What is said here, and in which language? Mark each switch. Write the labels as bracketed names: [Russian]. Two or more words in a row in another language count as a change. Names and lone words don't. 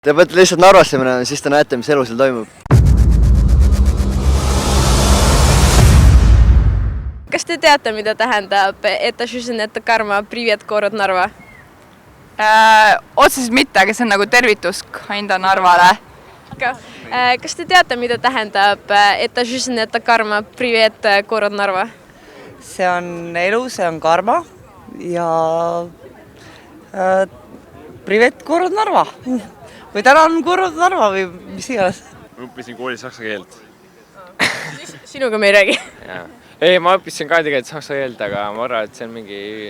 [Estonian] Te peate lihtsalt Narvasse minema, siis te näete, mis elu seal toimub. Kas te teate, mida tähendab [Russian] это жизнь, это karma, привет, город Narva? [Estonian] Otseselt mitte, aga see on nagu tervitus enda Narvale. Kas te teate, mida tähendab [Russian] это жизнь, это karma, привет, город Narva? [Estonian] See on elu, see on karma ja [Russian] привет, город Нарва. [Estonian] Või täna on [Russian] город Нарва [Estonian] või mis iganes. Ma õppisin koolis saksa keelt. Sinuga me ei räägi. Ei, ma õppisin ka tegelikult saksa keelt, aga ma arvan, et see on mingi...